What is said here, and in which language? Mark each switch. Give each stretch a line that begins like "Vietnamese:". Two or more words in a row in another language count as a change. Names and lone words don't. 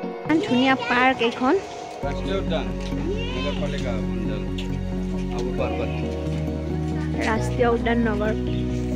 Assamese: ধুনীয়া পাৰ্ক এইখন
Hindi: राष्ट्रीय उद्यान नगरपालिका मंडल अबू बरबत
Assamese: ৰাষ্ট্ৰীয় উদ্যান নগৰ